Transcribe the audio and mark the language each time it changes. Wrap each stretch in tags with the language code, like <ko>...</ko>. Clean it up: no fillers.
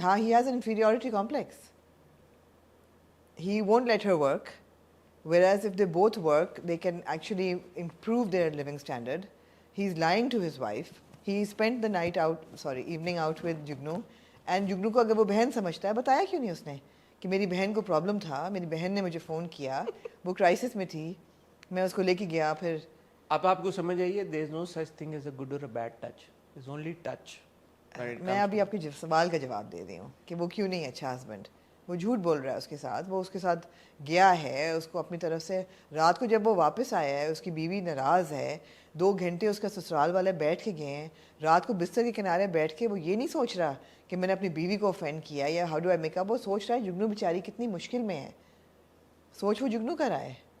<en>हाँ, he has an inferiority complex. He won't let her work, whereas if they both work, they can actually improve their living standard. He's lying to his wife. He spent the evening out with Jugnu, and Jugnu</en> <hi>को अगर वो बहन समझता है, बताया क्यों नहीं उसने कि मेरी बहन को प्रॉब्लम था, मेरी बहन ने मुझे फ़ोन किया, वो क्राइसिस में थी, मैं उसको लेके गया, फिर अब आपको समझ आइए,</hi> <en>there is no such thing as a good or a bad touch, it's only touch.</en> <hi>मैं अभी आपके सवाल का जवाब दे रही हूँ कि वो क्यों नहीं अच्छा हस्बैंड. वो झूठ बोल रहा है उसके साथ, वो उसके साथ गया है, उसको अपनी तरफ से, रात को जब वो वापस आया है, उसकी बीवी नाराज़ है, 2 घंटे उसका ससुराल वाले बैठ के गए हैं, रात को बिस्तर के किनारे बैठ के वो ये नहीं सोच रहा कि मैंने अपनी बीवी को ऑफेंड किया या</hi> <en>how do I make up,</en> <hi>वो सोच रहा है जुगनू बेचारी कितनी मुश्किल में है, सोच वो जुगनू कर रहा है.</hi>